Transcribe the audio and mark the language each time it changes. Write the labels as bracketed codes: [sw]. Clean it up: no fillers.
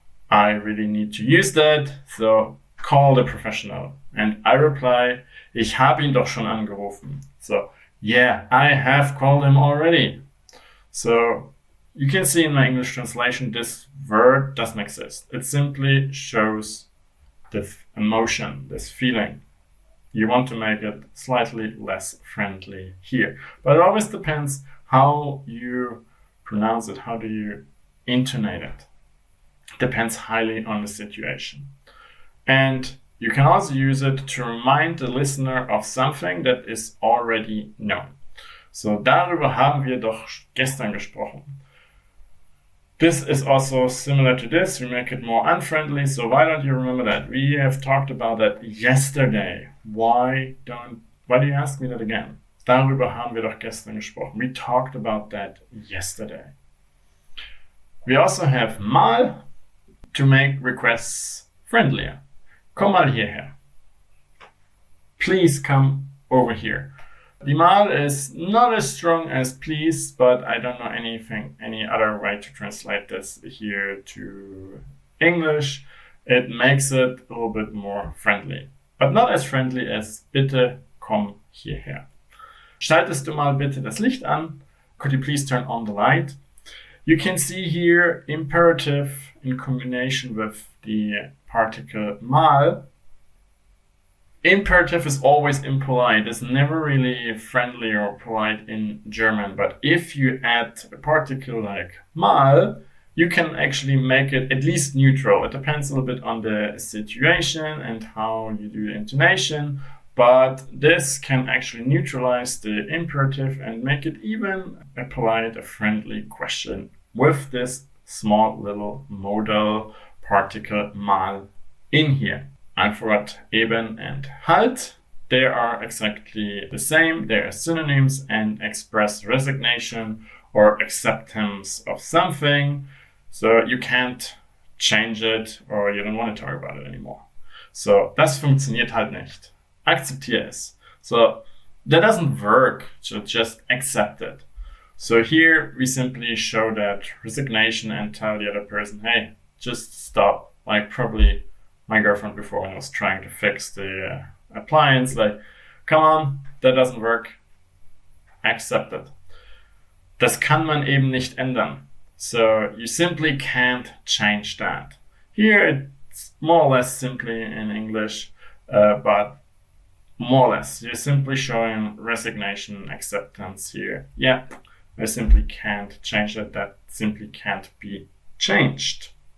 [en] I really need to use that, so call the professional. And I reply, [de] ich habe ihn doch schon angerufen. [en] So, yeah, I have called him already. So, you can see in my English translation, this word doesn't exist. It simply shows this emotion, this feeling. You want to make it slightly less friendly here. But it always depends how you pronounce it, how do you intonate it. Depends highly on the situation. And you can also use it to remind the listener of something that is already known. [de] So darüber haben wir doch gestern gesprochen. [en] This is also similar to this. We make it more unfriendly. So why don't you remember that? We have talked about that yesterday. Why do you ask me that again? [de] Darüber haben wir doch gestern gesprochen. [en] We talked about that yesterday. We also have mal to make requests friendlier. [de] Komm mal hierher. [en] Please come over here. The mal is not as strong as please, but I don't know any other way to translate this here to English. It makes it a little bit more friendly, but not as friendly as [de] bitte komm hierher. Schaltest du mal bitte das Licht an? [en] Could you please turn on the light? You can see here imperative in combination with the particle mal. Imperative is always impolite. It's never really friendly or polite in German. But if you add a particle like mal, you can actually make it at least neutral. It depends a little bit on the situation and how you do the intonation. But this can actually neutralize the imperative and make it even a polite, a friendly question with this small little modal particle mal in here. I forgot Eben and Halt. They are exactly the same. They are synonyms and express resignation or acceptance of something. So you can't change it or you don't want to talk about it anymore. [de] So das funktioniert halt nicht. Akzeptiere es. [en] So that doesn't work. So just accept it. So here we simply show that resignation and tell the other person, hey, just stop. Like probably my girlfriend before when I was trying to fix the appliance, like, come on, that doesn't work. Accept it. [de] Das kann man eben nicht ändern. [en] So you simply can't change that. Here it's more or less simply in English, but more or less. You're simply showing resignation, acceptance here. Yeah, I simply can't change that. That simply can't be changed.